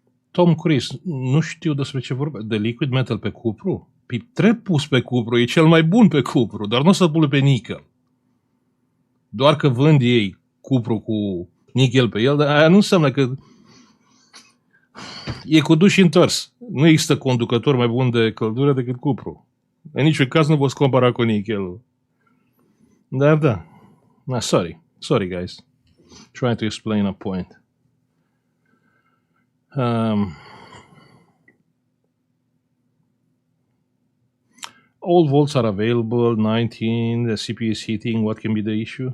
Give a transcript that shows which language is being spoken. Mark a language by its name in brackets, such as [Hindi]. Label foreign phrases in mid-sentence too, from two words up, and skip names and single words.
[Romanian] Tom Cruise, nu știu despre ce vorbește. De [English] liquid metal [Romanian] pe cupru? Trebuie pus pe cupru, e cel mai bun pe cupru, dar nu o să pune pe nickel. Doar că vând ei cupru cu nickel pe el, dar aia nu înseamnă că e cu duș întors. Nu există conducător mai bun de căldură decât cupru. În niciun caz nu poți compara cu nickelul. Dar da. [English] Sorry guys. Trying to explain a point. All volts are available, 19, the CPU is heating, what can be the issue?